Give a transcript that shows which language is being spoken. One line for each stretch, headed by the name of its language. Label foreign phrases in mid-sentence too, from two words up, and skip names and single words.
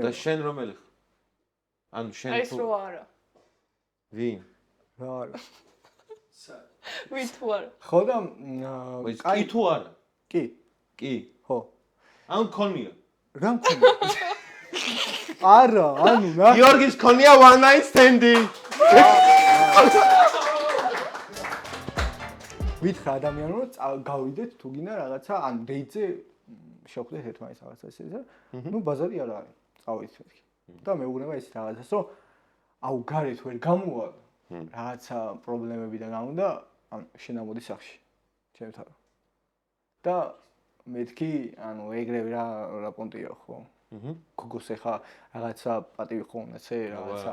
Georgian: და შენ რომელი ხარ ანუ შენ ეს რო არა ვინ რა არა ვინ თუ არა ხო და კაი თუ არა კი ხო ანუ ქონია რა მქონია არა ანუ რა გიორგის ქონია
English: one night stand-
Georgian: ი ვითხრა ადამიანო გავიდეთ თუ გინდა რაღაცა ანუ დეიტზე შევხვდეთ ერთმანეთს რაღაცა ესეზე ნუ ბაზარი არ არის წავიდეთ მეთქი და მეუბნება ის რაღაცას რომ აუ გარეთ ვერ გამოვა რაღაცა პრობლემები და გამოდა ანუ შენ ამოდი სახში ჩემთან და მეთქი ანუ ეგრევე რა პონტია ხო გოგოს ეხა რაღაცა პატივი ხოვნაცე რაღაცა